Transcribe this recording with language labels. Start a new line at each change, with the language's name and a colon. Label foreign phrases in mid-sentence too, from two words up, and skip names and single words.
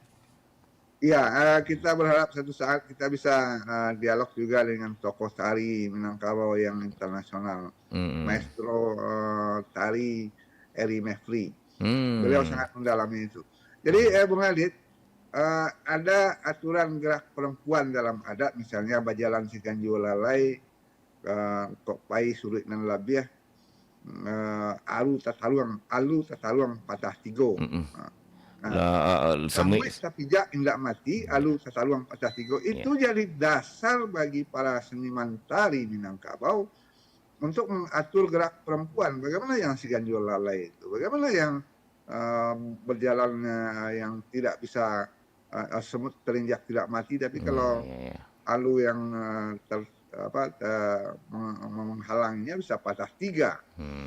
Indonesian: Iya, kita berharap suatu saat kita bisa dialog juga dengan tokoh tari Minangkabau yang internasional, Maestro tari Eri Mevri. Beliau sangat mendalami itu. Jadi Bung Adit, ada aturan gerak perempuan dalam adat, misalnya
Minangkabau: bajalan siganjul lalai, kok pai sulit nan labiah, alu tataluang patah tigo. Samui sapijak indak mati, alu tataluang patah tigo.
Indonesian: Itu jadi dasar bagi para seniman tari Minangkabau untuk mengatur gerak perempuan. Bagaimana yang siganjul lalai itu? Bagaimana yang berjalan yang tidak bisa semut terinjak tidak mati, tapi kalau alu yang menghalanginya bisa patah 3.